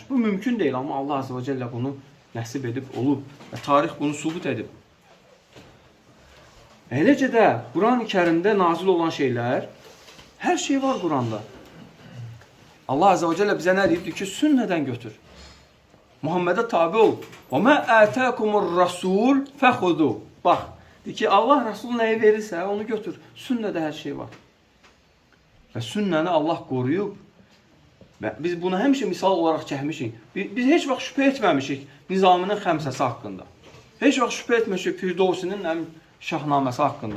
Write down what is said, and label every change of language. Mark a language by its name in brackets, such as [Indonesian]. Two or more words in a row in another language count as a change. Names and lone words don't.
[Azerbaijani] Bu mümkün deyil, amma Allah Azze və Cəllə bunu nəsib edib, olub və tarix bunu sübut edib. Eləcə də Quran-ı Kərimdə nazil olan şeylər, hər şey var Quranda. Allah Azze və Cəllə bizə nə deyibdir ki, sünnədən götür. Muhammedə tabi ol. [Arabic] وَمَا آتَاكُمُ الرَّسُولُ فَخُذُوا. [Azerbaijani] Bax, deyir ki, Allah Rasul nəyi verirsə, onu götür. Sünnədə hər şey var. Və sünnəni Allah qoruyub. Və biz bunu həmişə misal olaraq çəkmişik. Biz heç vaxt şübhə etməmişik Nizaminin xəmsəsi haqqında. Heç vaxt şübhə etməmişik Firdovsinin şahnaməsi haqqında.